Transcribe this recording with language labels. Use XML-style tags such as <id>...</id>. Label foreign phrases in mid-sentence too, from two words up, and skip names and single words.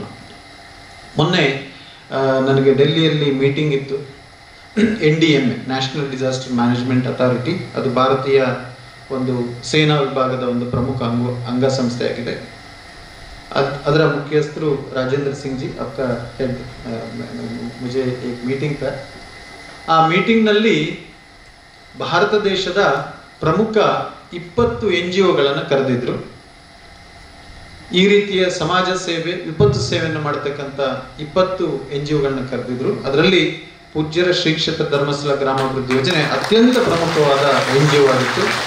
<kn>ಮೊನ್ನೆ ನನಗೆ ಡೆಲ್ಲಿಯಲ್ಲಿ ಮೀಟಿಂಗ್ ಇತ್ತು. NDMA, ನ್ಯಾಷನಲ್ ಡಿಸಾಸ್ಟರ್ ಮ್ಯಾನೇಜ್ಮೆಂಟ್ ಅಥಾರಿಟಿ, ಅದು ಭಾರತೀಯ ಒಂದು ಸೇನಾ ವಿಭಾಗದ ಒಂದು ಪ್ರಮುಖ ಅಂಗಸಂಸ್ಥೆಯಾಗಿದೆ. ಅದರ ಮುಖ್ಯಸ್ಥರು ರಾಜೇಂದ್ರ ಸಿಂಗ್ ಜಿ</kn> <hi>आपका हेड मुझे एक मीटिंग था.</hi> <kn>ಆ ಮೀಟಿಂಗ್ನಲ್ಲಿ ಭಾರತ ದೇಶದ ಪ್ರಮುಖ 20 NGOಗಳನ್ನು ಕರೆದಿದ್ರು. ಈ ರೀತಿಯ ಸಮಾಜ ಸೇವೆ, ವಿಪತ್ತು ಸೇವೆಯನ್ನು ಮಾಡತಕ್ಕಂಥ 20 NGOಗಳನ್ನ ಕರೆದಿದ್ರು. ಅದರಲ್ಲಿ ಪೂಜ್ಯರ ಶ್ರೀ ಕ್ಷೇತ್ರ ಧರ್ಮಸ್ಥಳ ಗ್ರಾಮಾಭಿವೃದ್ಧಿ ಯೋಜನೆ ಅತ್ಯಂತ ಪ್ರಮುಖವಾದ NGO ಆಗಿತ್ತು.</kn>